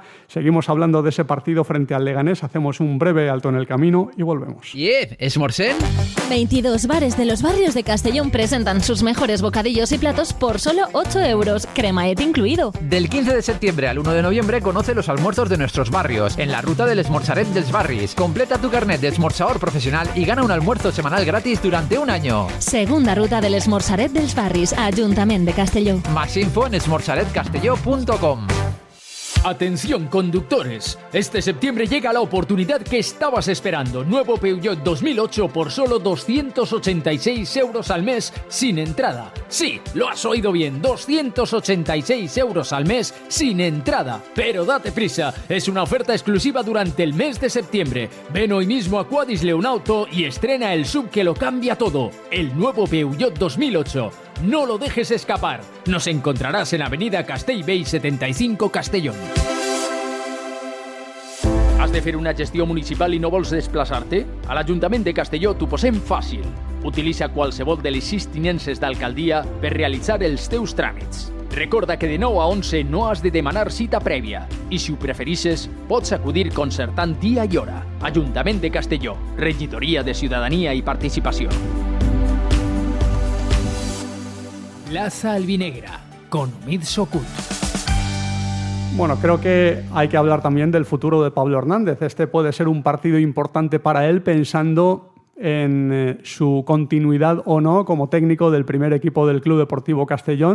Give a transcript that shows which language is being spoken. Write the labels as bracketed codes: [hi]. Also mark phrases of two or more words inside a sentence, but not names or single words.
[es] Seguimos hablando de ese partido frente al Leganés. Hacemos un breve alto en el camino y volvemos. ¿Esmorzén? 22 bares de los barrios de Castellón presentan sus mejores bocadillos y platos por solo 8 euros, cremaet incluido. Del 15 de septiembre al 1 de noviembre conoce los almuerzos de nuestros barrios en la ruta del Esmorzaret dels Barris. Completa tu carnet de esmorzador profesional y gana un almuerzo semanal gratis durante un año. Segunda ruta del Esmorzaret dels Barris, Ayuntamiento de Castelló. Más info en esmorzaretcastelló.com. Atención conductores, este septiembre llega la oportunidad que estabas esperando. Nuevo Peugeot 2008 por solo 286 euros al mes sin entrada. Sí, lo has oído bien, 286 euros al mes sin entrada. Pero date prisa, es una oferta exclusiva durante el mes de septiembre. Ven hoy mismo a Quadis Leonauto y estrena el SUV que lo cambia todo, el nuevo Peugeot 2008. No lo dejes escapar. Nos encontraràs en Avenida Castellbell 75 Castellón. [ca] Has de fer una gestió municipal i no vols desplaçar-te? A l'Ajuntament de Castelló t'ho posem fàcil. Utilitza qualsevol de les 6 tinences d'alcaldia per realitzar els teus tràmits. Recorda que de 9 a 11 no has de demanar cita prèvia i si ho preferisses pots acudir concertant dia i hora. Ajuntament de Castelló, Regidoria de Ciutadania i Participació. [es] Plaza Albinegra, con Omid Sokut. Bueno, creo que hay que hablar también del futuro de Pablo Hernández. Este puede ser un partido importante para él, pensando en su continuidad o no como técnico del primer equipo del Club Deportivo Castellón.